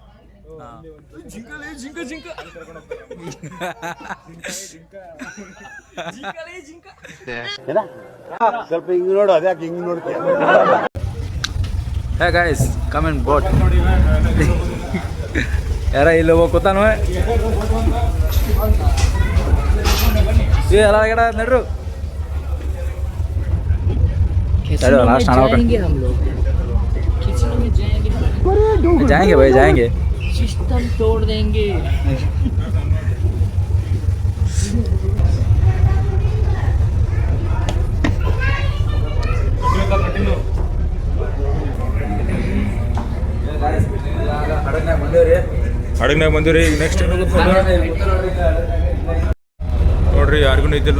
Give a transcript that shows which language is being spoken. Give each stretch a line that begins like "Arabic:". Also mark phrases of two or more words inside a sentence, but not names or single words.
Kannada: ಸ್ವಲ್ಪ ಹಿಂಗ್ ನೋಡು, ಅದ್ಯಾಕೆ ಹಿಂಗ್ ನೋಡ್ತೀಯ?
English: Hey guys, come in boat.
Kannada: ಯಾರ ಇಲ್ಲಿ ಹೋಗಿ ಕೂತಾನು? ಎಲ್ಲ ಗಿಡ ನಡ್ರು.
Hindi: लास्ट आना होगा. जाएंगे भाई, जाएंगे. सिस्टम तोड़ देंगे.
Kannada: ಹಡಗ್ನಾಗ ಬಂದಿವ್ರಿ. ಈಗ ನೆಕ್ಸ್ಟ್ ನೋಡ್ರಿ, ಯಾರಿಗೂ ಇದ್ದಿಲ್ಲ.